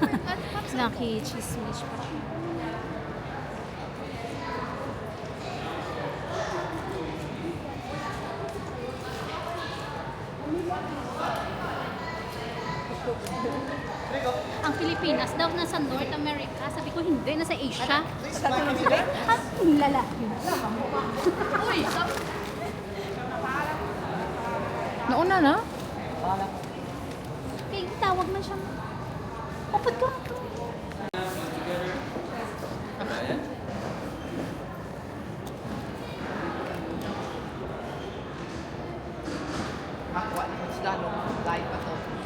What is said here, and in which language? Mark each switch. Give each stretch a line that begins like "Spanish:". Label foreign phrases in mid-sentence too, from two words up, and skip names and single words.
Filipino: Nakichismis pa. Ang Pilipinas daw nasa North America. Sabi ko hindi, nasa Asia. At lalaki. Uy! Nauna na? Kaya tawag man siya. Kapag ka. Aqua, isda no, live pa to.